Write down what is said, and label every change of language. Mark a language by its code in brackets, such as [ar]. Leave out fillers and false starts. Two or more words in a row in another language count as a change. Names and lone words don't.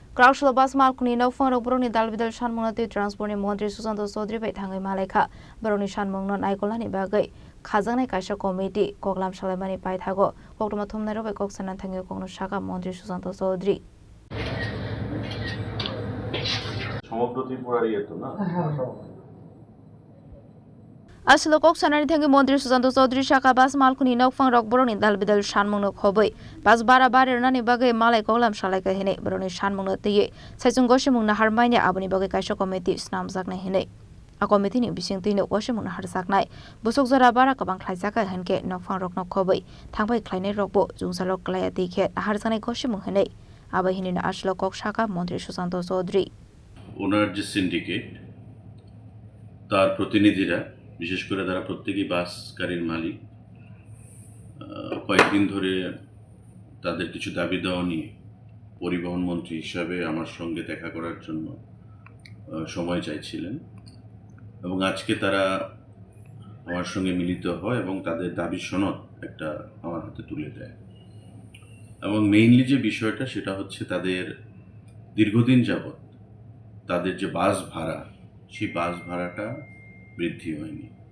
[trp] Krausula bas malkuni nokfang rok boroni dalbidal shanmungnati transportni mantri Susanto Chaudhary bai thangai malaikha boroni shanmungno naikolani bagai khajangnai kaisa committee koklam salaimani pai thago koktoma thumnai rok bai koksanan thangai kokno shaka mantri Susanto Chaudhary [bn] সমগ্র ত্রিপুরার তো না [trp] Asilo koksanani thangai mantri Susanto Chaudhary shaka bas malkuni nokfang rok boroni dalbidal shanmungno khobai bas bara barirnani bagai malai koklam salaika hine boroni shanmungno tiye saijung goshimungna harmaine aboni bagai kaisa committee snamjaknai hine a committee ni bisingtino goshimungna harjaknai busuk jora bara kabang khlaijaka hanke nokfang rok nokhobai thangbai khlainai rokbo jungsalok klaya tikhe harjaknai goshimung hine abai hinina asilo kok shaka mantri Susanto Chaudhary [bn] ওনার যে সিন্ডিকেট তার প্রতিনিধিরা বিশেষ করে তারা প্রত্যেকই বাস গাড়ির মালিক কয়েকদিন ধরে তাদের কিছু দাবি দেওয়া নিয়ে পরিবহন মন্ত্রী হিসাবে আমার সঙ্গে দেখা করার জন্য সময় চাইছিলেন এবং আজকে তারা আমার সঙ্গে মিলিত হয় এবং তাদের দাবি সনদ একটা আমার হাতে তুলে দেয় এবং মেইনলি যে বিষয়টা সেটা হচ্ছে তাদের দীর্ঘদিন যাবৎ তাদের যে বাস ভাড়া সেই বাস ভাড়াটা বৃদ্ধি হয়নি